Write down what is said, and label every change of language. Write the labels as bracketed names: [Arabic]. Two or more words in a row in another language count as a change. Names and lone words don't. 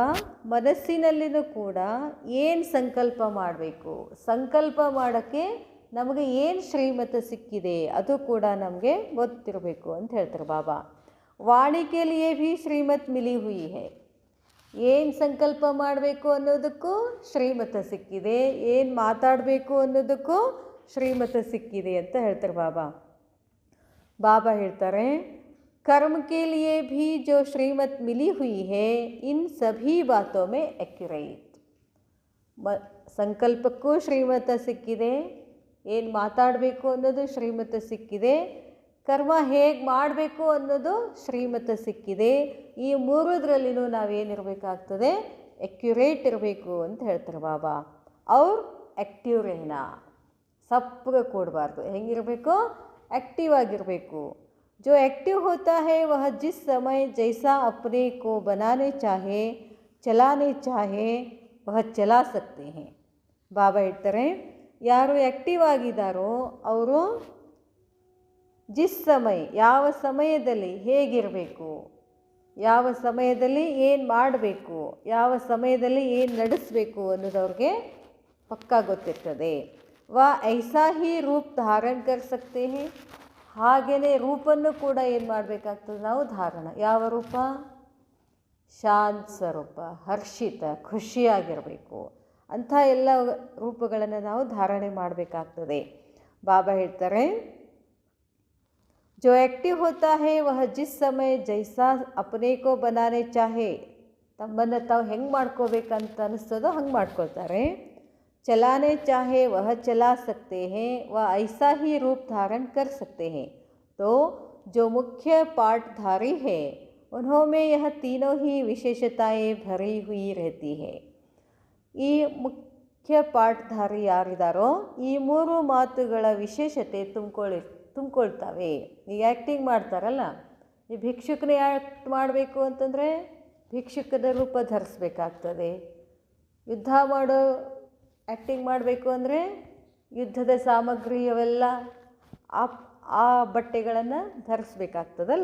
[Kannada] ಮನಸ್ಸಿನಲ್ಲಿನೂ ಕೂಡ ಏನು ಸಂಕಲ್ಪ ಮಾಡಬೇಕು, ಸಂಕಲ್ಪ ಮಾಡೋಕ್ಕೆ ನಮಗೆ ಏನು ಶ್ರೀಮತ ಸಿಕ್ಕಿದೆ ಅದು ಕೂಡ ನಮಗೆ ಗೊತ್ತಿರಬೇಕು ಅಂತ ಹೇಳ್ತಾರೆ ಬಾಬಾ. [Hindi] वाणी के लिए भी श्रीमत मिली हुई है. [Kannada] ಏನು ಸಂಕಲ್ಪ ಮಾಡಬೇಕು ಅನ್ನೋದಕ್ಕೂ ಶ್ರೀಮತ ಸಿಕ್ಕಿದೆ, ಏನು ಮಾತಾಡಬೇಕು ಅನ್ನೋದಕ್ಕೂ ಶ್ರೀಮತ ಸಿಕ್ಕಿದೆ ಅಂತ ಹೇಳ್ತಾರೆ ಬಾಬಾ. ಬಾಬಾ ಹೇಳ್ತಾರೆ, [Hindi] कर्म के लिए भी जो श्रीमत मिली हुई है इन सभी बातों में एक्यूरेट. [Kannada] ಸಂಕಲ್ಪಕ್ಕೂ ಶ್ರೀಮತ ಸಿಕ್ಕಿದೆ, ಏನು ಮಾತಾಡಬೇಕು ಅನ್ನೋದು ಶ್ರೀಮತ ಸಿಕ್ಕಿದೆ, ಕರ್ಮ ಹೇಗೆ ಮಾಡಬೇಕು ಅನ್ನೋದು ಶ್ರೀಮತ ಸಿಕ್ಕಿದೆ. ಈ ಮೂರದರಲ್ಲಿನೂ ನಾವೇನಿರಬೇಕಾಗ್ತದೆ? ಎಕ್ಯುರೇಟ್ ಇರಬೇಕು ಅಂತ ಹೇಳ್ತಾರೆ ಬಾಬಾ. ಅವ್ರು ಆ್ಯಕ್ಟಿವ್ ರೇನಾ, ಸಪ್ಪಗೆ ಕೂಡಬಾರ್ದು. ಹೆಂಗಿರಬೇಕು? ಆ್ಯಕ್ಟಿವ್ ಆಗಿರಬೇಕು. [Hindi] जो एक्टिव होता है वह जिस समय जैसा अपने को बनाने चाहे, चलाने चाहे, वह चला सकते हैं. [Kannada] ಬಾಬಾ ಹೇಳ್ತಾರೆ, ಯಾರು ಆ್ಯಕ್ಟಿವ್ ಆಗಿದ್ದಾರೋ ಅವರು [Hindi] जिस समय, [Kannada] ಯಾವ ಸಮಯದಲ್ಲಿ ಹೇಗಿರಬೇಕು, ಯಾವ ಸಮಯದಲ್ಲಿ ಏನು ಮಾಡಬೇಕು, ಯಾವ ಸಮಯದಲ್ಲಿ ಏನು ನಡೆಸಬೇಕು ಅನ್ನೋದು ಅವ್ರಿಗೆ ಪಕ್ಕಾ ಗೊತ್ತಿರ್ತದೆ. [Hindi] वा ऐसा ही रूप धारण कर सकते हैं. [Kannada] ಹಾಗೆಯೇ ರೂಪನ್ನು ಕೂಡ ಏನು ಮಾಡಬೇಕಾಗ್ತದೆ? ನಾವು ಧಾರಣ. ಯಾವ ರೂಪ? ಶಾಂತ ಸ್ವರೂಪ, ಹರ್ಷಿತ, ಖುಷಿಯಾಗಿರಬೇಕು. ಅಂಥ ಎಲ್ಲ ರೂಪಗಳನ್ನು ನಾವು ಧಾರಣೆ ಮಾಡಬೇಕಾಗ್ತದೆ. ಬಾಬಾ ಹೇಳ್ತಾರೆ, [Hindi] जो एक्टिव होता है वह जिस समय जैसा अपने को बनाने चाहे, [Kannada] ತಮ್ಮನ್ನು ತಾವು ಹೆಂಗೆ ಮಾಡ್ಕೋಬೇಕಂತ ಅನ್ನಿಸ್ತದೋ ಹಂಗೆ ಮಾಡ್ಕೊಳ್ತಾರೆ. [Hindi] चलाने चाहे वह चला सकते हैं, वह ऐसा ही रूप धारण कर सकते हैं. तो जो मुख्य पाठधारी है उन्होंने यह तीनों ही विशेषताएं भरी हुई रहती है. [Kannada] ಈ ಮುಖ್ಯ ಪಾಠಧಾರಿ ಯಾರಿದ್ದಾರೋ ಈ ಮೂರು ಮಾತುಗಳ ವಿಶೇಷತೆ ತುಂಬಿಕೊಳ್ತವೆ. ಈಗ ಆ್ಯಕ್ಟಿಂಗ್ ಮಾಡ್ತಾರಲ್ಲ, ಈ ಭಿಕ್ಷುಕನೇ ಆ್ಯಕ್ಟ್ ಮಾಡಬೇಕು ಅಂತಂದರೆ ಭಿಕ್ಷುಕದ ರೂಪ ಧರಿಸ್ಬೇಕಾಗ್ತದೆ. ಯುದ್ಧ ಮಾಡೋ ಆ್ಯಕ್ಟಿಂಗ್ ಮಾಡಬೇಕು ಅಂದರೆ ಯುದ್ಧದ ಸಾಮಗ್ರಿ ಅವೆಲ್ಲ ಆ ಬಟ್ಟೆಗಳನ್ನು ಧರಿಸ್ಬೇಕಾಗ್ತದಲ್ಲ.